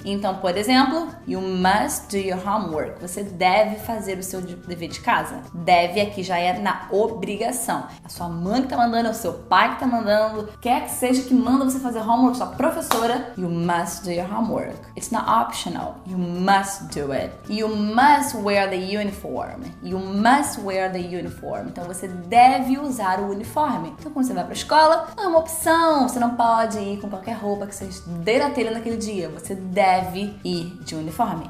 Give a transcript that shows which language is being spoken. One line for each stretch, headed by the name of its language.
Portuguese: Então, por exemplo,
English: you must do your homework.
Portuguese: Você deve fazer o seu dever de casa. Deve aqui já é na obrigação. A sua mãe que tá mandando, é o seu pai que tá mandando, quer que seja que manda você fazer homework, sua professora,
English: you must do your homework. It's not optional. You must do it. You must wear the uniform. You must wear the uniform.
Portuguese: Então, você deve usar o uniforme. Então, quando você vai pra escola, não é uma opção. Você não pode ir com qualquer roupa que vocês dê na telha naquele dia. Você deve ir de uniforme.